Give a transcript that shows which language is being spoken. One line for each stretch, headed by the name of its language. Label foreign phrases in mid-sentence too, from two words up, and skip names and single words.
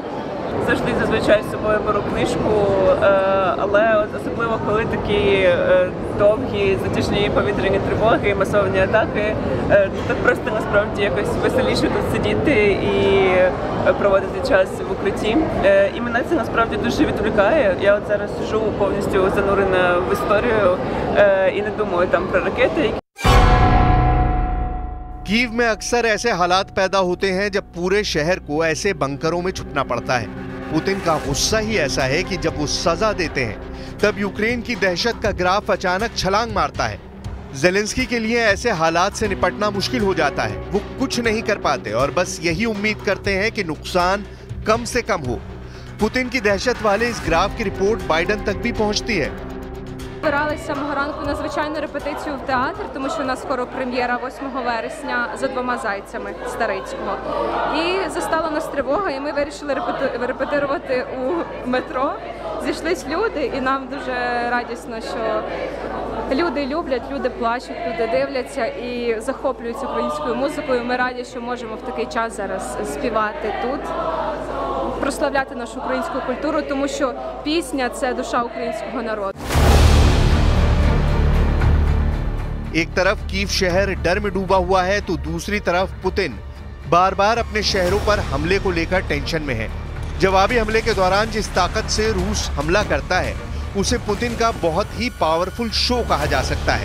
Ukrainian: Завжди зазвичай з собою беру книжку, але особливо коли такі довгі, затяжні повітряні тривоги, масовані атаки, так просто насправді якось веселіше тут сидіти і проводити час в укритті. І мене це насправді дуже відволікає. Я от зараз сижу повністю занурена в історію і не думаю там про ракети.
Hindi: कीव में अक्सर ऐसे हालात पैदा होते हैं जब पूरे शहर को ऐसे बंकरों में छुपना पड़ता है। पुतिन का गुस्सा ही ऐसा है कि जब वो सजा देते हैं तब यूक्रेन की दहशत का ग्राफ अचानक छलांग मारता है। ज़ेलेंस्की के लिए ऐसे हालात से निपटना मुश्किल हो जाता है। वो कुछ नहीं कर पाते और बस यही उम्मीद करते हैं कि नुकसान कम से कम हो। पुतिन की दहशत वाले इस ग्राफ की रिपोर्ट बाइडन तक भी पहुंचती है।
Ukrainian: Збиралися самого ранку на звичайну репетицію в театр, тому що у нас скоро прем'єра 8 вересня «За двома зайцями» Старицького. І застала нас тривога, і ми вирішили репетирувати у метро. Зійшлись люди, і нам дуже радісно, що люди люблять, люди плачуть, люди дивляться і захоплюються українською музикою. Ми раді, що можемо в такий час зараз співати тут, прославляти нашу українську культуру, тому що пісня – це душа українського народу.
Hindi: एक तरफ कीव शहर डर में डूबा हुआ है तो दूसरी तरफ पुतिन बार बार अपने शहरों पर हमले को लेकर टेंशन में है। जवाबी हमले के दौरान जिस ताकत से रूस हमला करता है उसे पुतिन का बहुत ही
English: powerful show
Hindi: कहा जा सकता है।